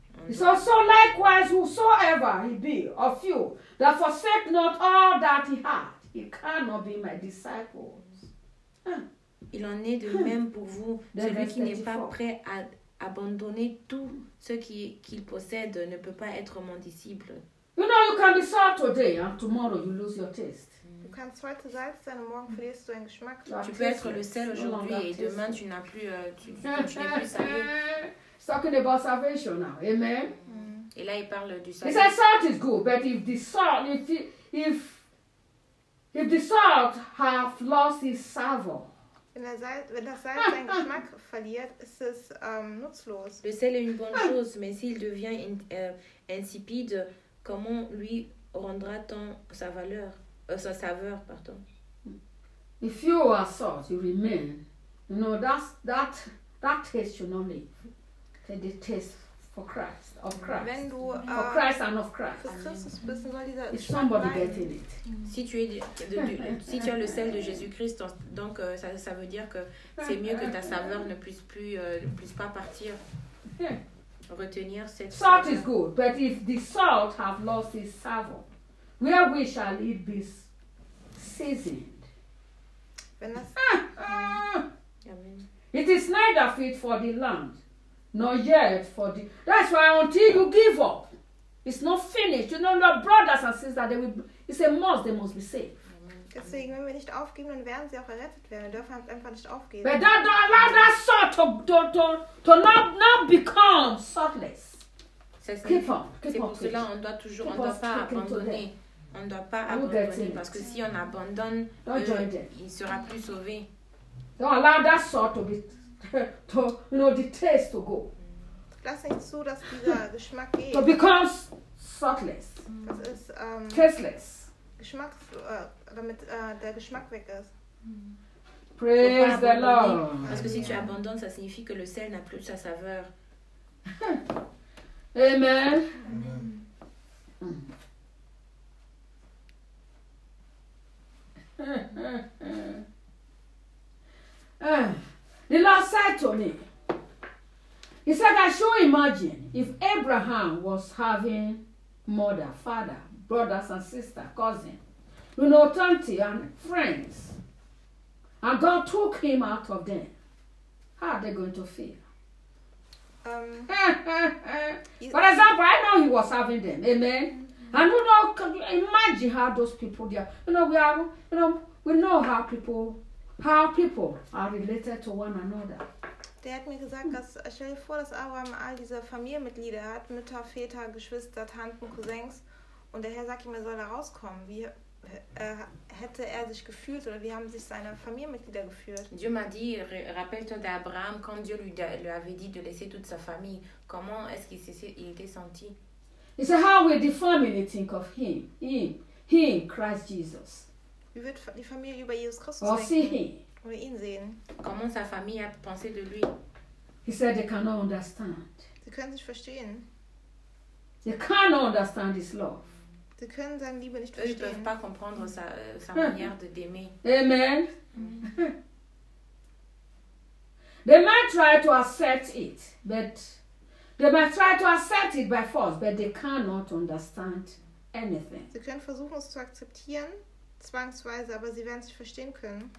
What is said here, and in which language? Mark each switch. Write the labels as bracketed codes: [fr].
[en] So, so likewise, whosoever he be of you that forsake not all that he had, he cannot be my disciples. [fr] Il en est de même pour vous. Celui qui n'est pas prêt à abandonner tout ce qu'il possède ne peut pas être mon disciple. [en] You know, you can be salt today and tomorrow you lose your taste. [de] Du kannst heute salz sein und morgen verlierst du einen Geschmack. [fr] Tu peux être le sel aujourd'hui et demain tu n'as plus, tu n'es plus salé. [en] Talking about salvation now, amen. [fr] Et là, il parle du salut. [en] He says salt is good, but if the salt have lost its savour. [de] Wenn das Salz seinen Geschmack verliert, ist es nutzlos. [fr] Le sel est une bonne chose, mais s'il devient insipide, comment lui rendra-t-on sa valeur, sa saveur, pardon? [en] If you are salt, you remain. You know, that taste should not leave. The taste for Christ, of Christ. [de] Wenn du, [en] for Christ and of Christ. Christ if somebody gets in it. [fr] Si tu as le sel de Jésus-Christ, donc ça veut dire que c'est mieux que ta saveur ne puisse plus pas partir. Retenir cette [en] salt is good, but if the salt have lost its savour, where we shall it be seasoned? It is neither fit for the land, nor yet for the. That's why until you give up, it's not finished. You know, your brothers and sisters, they will. It's a must. They must be saved. Deswegen, wenn wir nicht aufgeben, dann werden sie auch errettet werden. Wir dürfen einfach nicht aufgeben. But that don't allow that salt to not become saltless. [fr] C'est pour cela on doit toujours, [en] keep [fr] on ne doit pas abandonner. On ne doit pas abandonner parce que si on abandonne, il ne sera plus sauvé. [en] Don't allow that salt to be to you know the taste to go. [de] Lass nicht zu, dass dieser Geschmack geht. [en] To become saltless. [de] Das ist [en] tasteless. [de] Damit der Geschmack weg ist. [en] Praise the Lord. [fr] Parce que si tu abandonnes, ça signifie que le sel n'a plus sa saveur. [en] Amen. Amen. The Lord said to me, he said, I should imagine if Abraham was having mother, father, brothers and sister, cousin, you know, auntie and friends, and God took him out of them. How are they going to feel? For example, I know he was having them. Amen. Mm-hmm. And you know, imagine how those people there. You know, we know how people are related to one another. [de] Der hat mir gesagt, dass stell dir vor, dass Abraham all diese Familienmitglieder hat, Mütter, Väter, Geschwister, Tanten, Cousins, und der Herr sagt ihm, er soll da rauskommen. Wie hätte er sich gefühlt oder wie haben sich seine Familienmitglieder gefühlt? [fr] Dieu m'a dit, rappelle-toi d'Abraham, quand Dieu lui avait dit de laisser toute sa famille, comment est-ce qu'il s'est senti? [en] He said, how will the family think of him, Christ Jesus? [de] Wie wird die Familie über Jesus Christus denken? [en] Or see him? [de] Oder ihn sehen? [fr] Comment sa famille a pensé de lui? [en] He said, they cannot understand. [de] Sie können sich verstehen. [en] They cannot understand his love. [de] Sie können seine Liebe nicht verstehen. [fr] Ils ne peuvent pas comprendre sa manière de d'aimer. [en] Amen. They might try to accept it, but they might try to accept it by force, but they cannot understand anything. [de] Sie können versuchen es zu akzeptieren, zwangsweise, aber sie werden es nicht verstehen können.